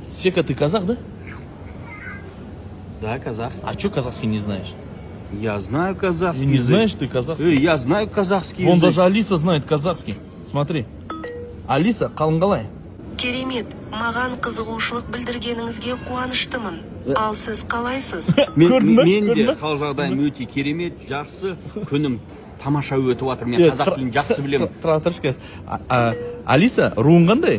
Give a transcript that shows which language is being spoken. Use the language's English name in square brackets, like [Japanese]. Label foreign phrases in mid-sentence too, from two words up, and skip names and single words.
[Russian] Сека, ты казах, да? Да, казах. А что казахский не знаешь? Я знаю казахский Не язык. знаешь ты казахский? Я знаю казахский Вон язык. даже Алиса знает казахский. Смотри. Алиса, [Kazakh] қалың Керемет, маған қызығушылық білдіргеніңізге қуаныштымын. Ал сіз қалайсыз? Мен де хал жағдайым өте керемет, жақсы, күнім тамаша өтіп жатыр. Мен қазақ тілін жақсы білемін. Тұра тұршы қазір. Алиса, руың қандай?